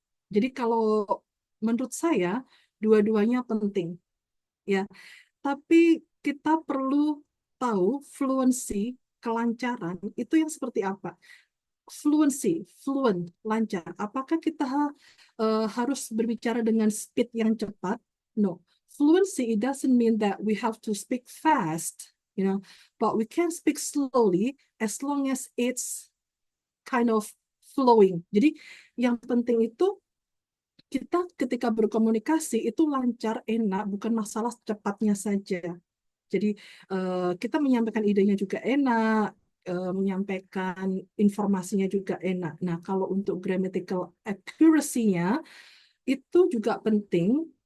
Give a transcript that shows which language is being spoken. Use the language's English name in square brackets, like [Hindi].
[Indonesian] Jadi kalau menurut saya dua-duanya penting, ya. Tapi kita perlu tahu fluency, kelancaran itu yang seperti apa. fluent, lancar. Apakah kita harus berbicara dengan speed yang cepat? [English] No. Fluency, it doesn't mean that we have to speak fast, but we can speak slowly as long as it's kind of flowing. [Indonesian] Jadi yang penting itu kita ketika berkomunikasi itu lancar, enak, bukan masalah cepatnya saja. Jadi kita menyampaikan idenya juga enak, menyampaikan informasinya juga enak. Nah, kalau untuk grammatical accuracy-nya itu juga penting.